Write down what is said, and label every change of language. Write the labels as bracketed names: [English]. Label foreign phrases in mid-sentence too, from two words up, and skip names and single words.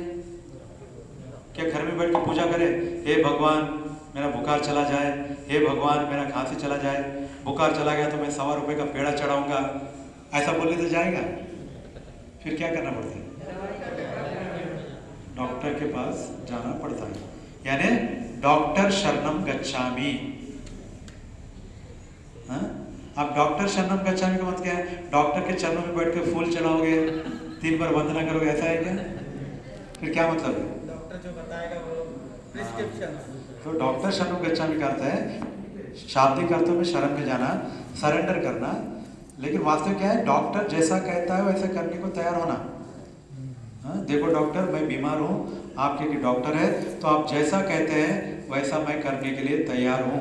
[Hindi] क्या घर में बैठ के पूजा करे, हे भगवान मेरा बुखार चला जाए, हे भगवान मेरा खांसी चला जाए, बुखार चला गया तो मैं 100 रुपये का पेड़ा चढ़ाऊंगा, ऐसा बोलने से जाएगा? फिर क्या करना पड़ता है? डॉक्टर के पास जाना पड़ता है, यानी डॉक्टर [Pali] शरणम गच्छामि। [Hindi] अब डॉक्टर [Pali] शरणम गच्छामि [Hindi] का मतलब क्या है? डॉक्टर के चरणों में बैठ के फूल चढ़ाओगे, 3 बार वंदना करोगे, ऐसा है क्या? फिर क्या मतलब है? डॉक्टर जो बताएगा वो प्रिस्क्रिप्शन। तो डॉक्टर [Pali] शरणम गच्छामि [Hindi] का अर्थ है शाब्दिक अर्थों में शरण में जाना, सरेंडर करना। लेकिन वास्तव क्या है? डॉक्टर जैसा कहता है वैसे करने को तैयार होना। देखो डॉक्टर, मैं बीमार हूँ, आपके डॉक्टर है, तो आप जैसा कहते हैं वैसा मैं करने के लिए तैयार हूँ।